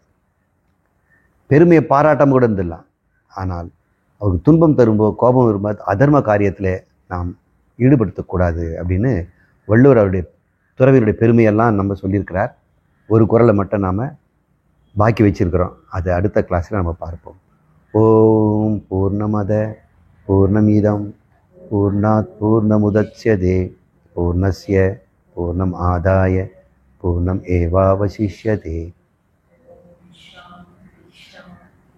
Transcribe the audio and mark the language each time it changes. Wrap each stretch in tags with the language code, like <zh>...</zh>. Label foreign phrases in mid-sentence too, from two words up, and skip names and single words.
<ta>பெருமையை பாராட்டம் கூட இருந்துடலாம், ஆனால் அவருக்கு துன்பம் தரும்போது, கோபம் வரும்போது அதர்ம காரியத்தில் நாம் ஈடுபடுத்தக்கூடாது அப்படின்னு வள்ளுவர் அவருடைய துறவியுடைய பெருமையெல்லாம் நம்ம சொல்லியிருக்கிறார். ஒரு குறளை மட்டும் நாம் பாக்கி வச்சிருக்கிறோம், அதை அடுத்த கிளாஸில் நம்ம பார்ப்போம்.</ta> <sa>ॐ पूर्णमद पूर्णमिदम् पूर्णात् पूर्णमुदच्यते पूर्णस्य पूर्णम् आदाय पूर्णम् एवावशिष्यते.</sa>